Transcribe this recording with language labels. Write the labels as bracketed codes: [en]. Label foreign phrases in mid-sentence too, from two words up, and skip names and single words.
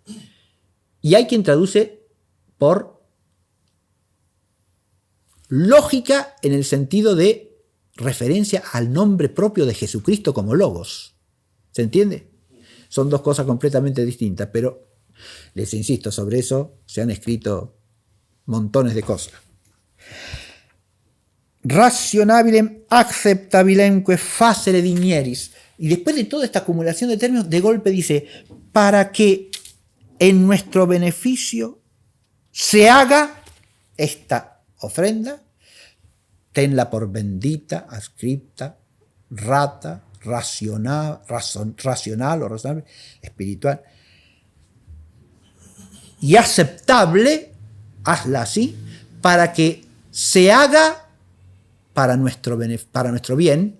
[es] Y hay quien traduce por lógica en el sentido de referencia al nombre propio de Jesucristo como logos. ¿Se entiende? Son dos cosas completamente distintas, pero les insisto, sobre eso se han escrito montones de cosas. [la] Rationabilem acceptabilemque facere dignieris. [es] Y después de toda esta acumulación de términos, de golpe dice, para que en nuestro beneficio se haga esta ofrenda, tenla por bendita, adscripta, racional o razonable, espiritual, y aceptable, hazla así, para que se haga para nuestro bien.